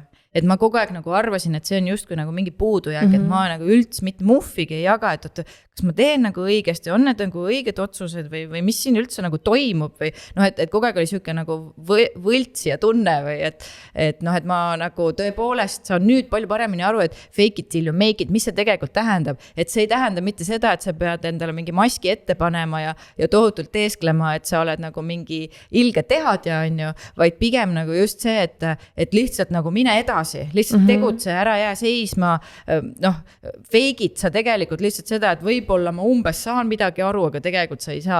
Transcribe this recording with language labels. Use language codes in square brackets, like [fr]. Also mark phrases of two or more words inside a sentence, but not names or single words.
[et] Et ma kogu aeg nagu arvasin, et see on justkui nagu mingi puudujääk, et ma nagu üldse mitte muffigi ei jaga, et kas ma teen nagu õigesti, on need nagu õiged otsused või mis siin üldse nagu toimub või noh, et kogu aeg oli siuke nagu võltsija tunne või et noh, et ma nagu tõepoolest saan nüüd palju paremini aru, et [en] fake it till you make it, [et] mis see tegelikult tähendab, et see ei tähenda mitte seda, et sa pead endale mingi maski ette panema ja tohutult teesklema, et sa oled nagu mingi ilge tehadja, on ju, vaid pigem nagu just see, et lihtsalt nagu mine edasi, lihtsalt tegutse, ära jää seisma, noh, [en] fake it [et] sa tegelikult lihtsalt seda, et võib-olla ma umbes saan midagi aru, aga tegelikult sa ei saa.